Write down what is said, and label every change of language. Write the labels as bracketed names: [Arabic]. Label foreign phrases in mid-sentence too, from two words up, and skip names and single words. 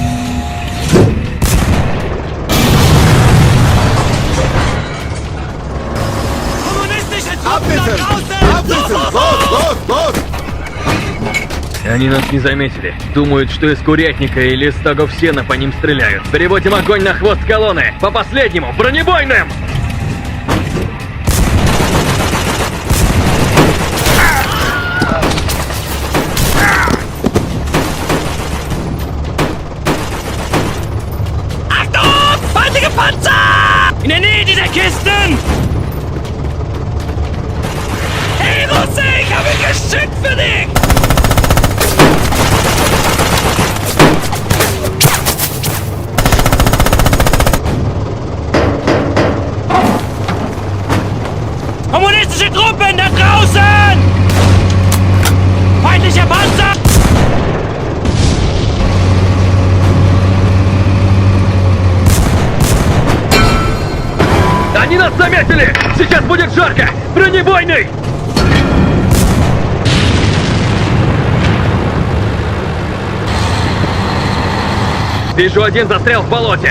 [Russian] Они нас не заметили. Думают, что из курятника или из стогов сена по ним стреляют. Переводим огонь на хвост колонны. По последнему, бронебойным! [German] Achtung! Feindliche Panzer! In der Nähe dieser Kisten! Hey, Russe, ich habe ein Geschütz für dich! Kommunistische Truppen da draußen! Feindlicher Panzer! [Russian] Они нас заметили! Сейчас будет жарко! Бронебойный! Вижу, один застрял в болоте!